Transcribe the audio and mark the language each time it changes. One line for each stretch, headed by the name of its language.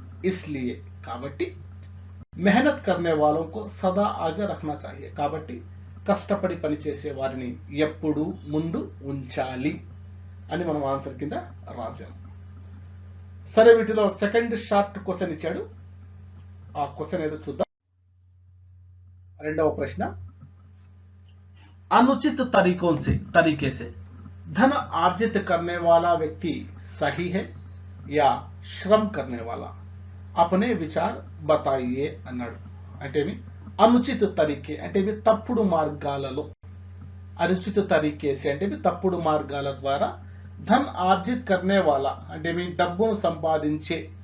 Telugu: ఇస్లియే కాబట్టి
Hindi: మెహనత్ కర్నే వాలోं को సదా ఆగే రఖనా చాహియే,
Telugu: కాబట్టి కష్టపడి పనిచేసే వారిని ఎప్పుడు ముందు ఉంచాలి అని మనం ఆన్సర్ కింద రాసాం. సరే, వీటిలో సెకండ్ షార్ట్ క్వశ్చన్ ఇచ్చాడు. ఆ క్వశ్చన్ ఏదో చూద్దాం. రెండవ ప్రశ్న,
Hindi: अनुचित तरीके से धन अर्जित करने वाला व्यक्ति सही है या श्रम करने वाला, अपने विचार बताइए అన్నాడు.
Telugu: అంటే అనుచిత తరీకే అంటే తప్పుడు మార్గాలలో, అనుచిత తరీకేసి అంటే తప్పుడు మార్గాల ద్వారా ధన్ ఆర్జిత్ కర్నే వాలా అంటే డబ్బును సంపాదించే